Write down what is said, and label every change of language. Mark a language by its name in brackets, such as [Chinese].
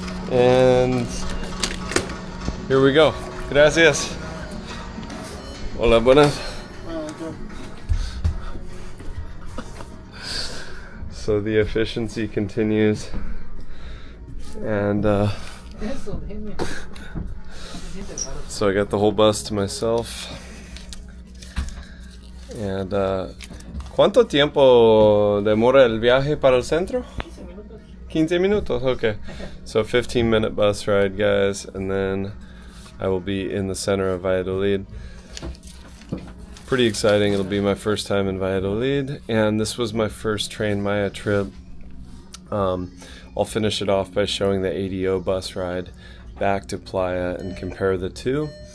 [English] And here we go. [Spanish] Gracias. Hola, buenas. [English] So the efficiency continues. And so I got the whole bus to myself. [Spanish] And ¿cuánto tiempo demora el viaje para el centro? 15 minutos, okay. [English] So 15-minute bus ride, guys, and then I will be in the center of Valladolid. Pretty exciting. It'll be my first time in Valladolid, and this was my first Tren Maya trip. I'll finish it off by showing the ADO bus ride back to Playa and compare the two.